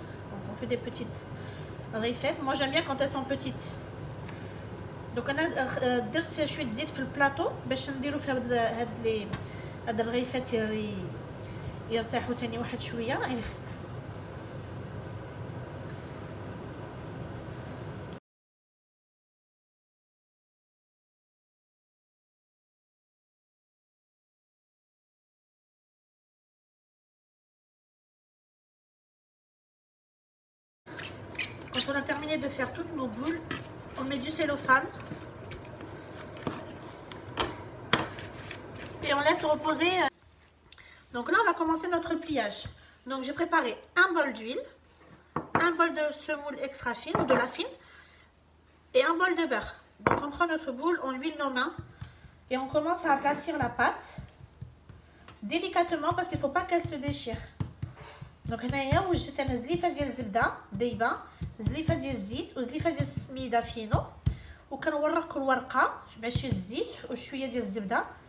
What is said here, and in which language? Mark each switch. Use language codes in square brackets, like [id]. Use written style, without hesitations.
[fr] Donc on fait des petites rifettes. Moi j'aime bien quand elles sont petites. [ar] Donc انا درت شويه زيت في البلاطو باش نديرو فيها هاد الرغيفات يرتاحوا تاني واحد شويه. [fr] Quand on a terminé de faire toutes nos boules, on met du cellophane et on laisse reposer. Donc là, on va commencer notre pliage. Donc j'ai préparé un bol d'huile, un bol de semoule extra fine ou de la fine et un bol de beurre. Donc on prend notre boule, on huile nos mains et on commence à aplatir la pâte délicatement parce qu'il ne faut pas qu'elle se déchire. [ar] Donc هنايا وجدت انا زليفه ديال الزبده دايبه، زليفه ديال الزيت وزليفه ديال السميده فينو، وكنورق الورقه ماشي الزيت وشويه ديال الزبده.